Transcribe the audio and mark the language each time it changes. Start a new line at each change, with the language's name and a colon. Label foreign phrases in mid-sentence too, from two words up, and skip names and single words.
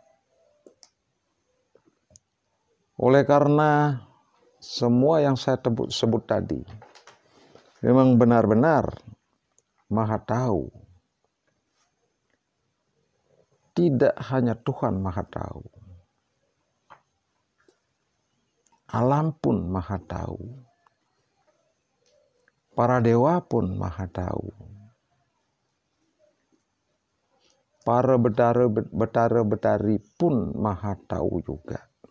Indonesian: Oleh karena semua yang saya sebut tadi memang benar-benar maha tahu. Tidak hanya Tuhan maha tahu, alam pun maha tahu, para dewa pun maha tahu, para betara-betari pun maha tahu juga.